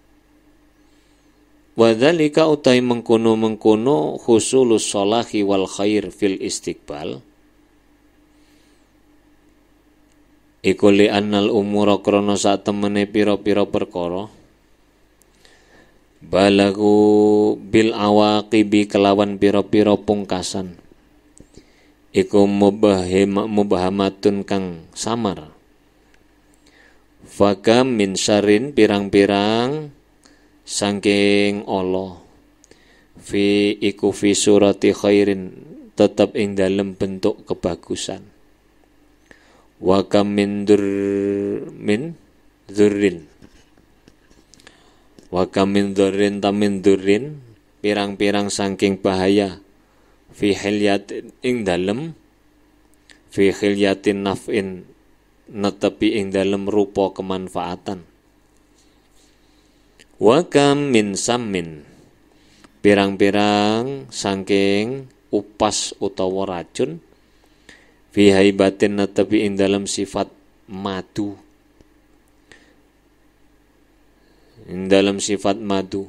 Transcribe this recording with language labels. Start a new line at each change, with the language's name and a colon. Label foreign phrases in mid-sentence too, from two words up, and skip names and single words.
Javanese: Wadzalika utai mengkono
Arabic: حصول الصلاح والخير في الاستقبال
Javanese: iku
Arabic: لأن الأمور
Javanese: krana sak temene pira-pira perkara
Arabic: بالغة بالعواقب
Javanese: kelawan pira-pira pungkasan iku mubahamatun kang samar.
Arabic: فكم من شر
Javanese: pirang-pirang saking Allah fi iku
Arabic: في صورة خير
Javanese: tetap ing dalem bentuk kebagusan.
Arabic: وكم من ضر وكم من ضر
Javanese: pirang-pirang saking bahaya
Arabic: في حلية
Javanese: ing dalem
Arabic: في حلية نافع
Javanese: netepi ing dalem rupa kemanfaatan.
Arabic: وكم من سم
Javanese: pirang-pirang saking upas utawa racun
Arabic: في هيئة
Javanese: netepi ing dalam sifat madu, ing dalam sifat madu.